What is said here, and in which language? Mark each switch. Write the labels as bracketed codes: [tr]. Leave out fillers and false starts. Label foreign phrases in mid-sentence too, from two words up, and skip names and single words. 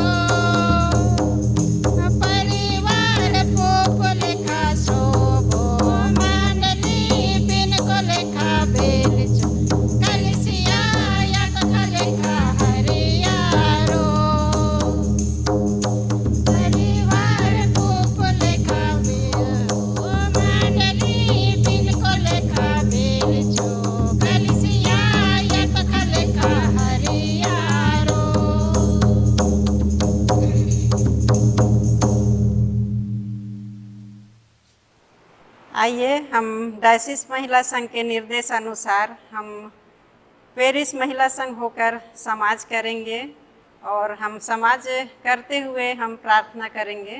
[unr] परिवार पोप लेखा सोबो मंडली बिन को लेखा बेल छो कलसिया यत लेखा हरियारो परिवार पोप लेखा मंडली बिन को लेखा बेल छो कलसिया यत लेखा हरियारो। [hi] आइए हम डायसिस महिला संघ के निर्देश अनुसार हम पेरिस महिला संघ होकर समाज करेंगे और हम समाज करते हुए हम प्रार्थना करेंगे।